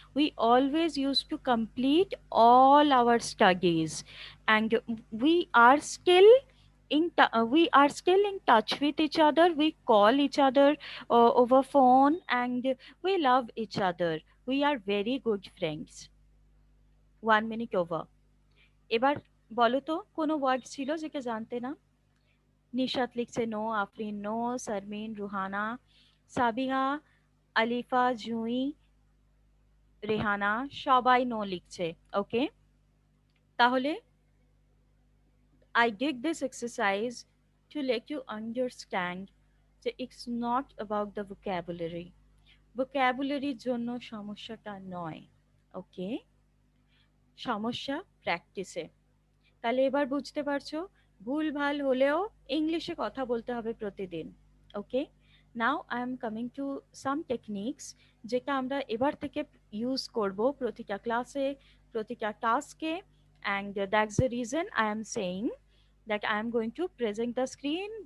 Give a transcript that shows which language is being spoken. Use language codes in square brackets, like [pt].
[en] We always used to complete all our studies, and we are still in touch with each other. We call each other over phone, and we love each other. We are very good friends. 1 minute over. [bn] এবার বলো তো কোনো word ছিল যেটা জানতে না? নিশাত লিখছে no, Afrin no, Sharmin, Ruhana, Sabiha, Alifa, জুঁই, রেহানা, সবাই নো লিখছে। [en] Okay, তাহলে I did this exercise to let you understand that it's not about the vocabulary. [bn] Vocabulary জন্য সমস্যাটা নয়। ওকে, সমস্যা প্র্যাকটিসে। তাহলে এবার বুঝতে পারছো, ভুলভাল হলেও ইংলিশে কথা বলতে হবে প্রতিদিন। [en] okay, now I am coming to some techniques, [bn] যেটা আমরা এবার থেকে ইউজ করব প্রতিটা ক্লাসে, প্রতিটা টাস্কে, [en] And that's the reason I am saying that I am going to present the screen.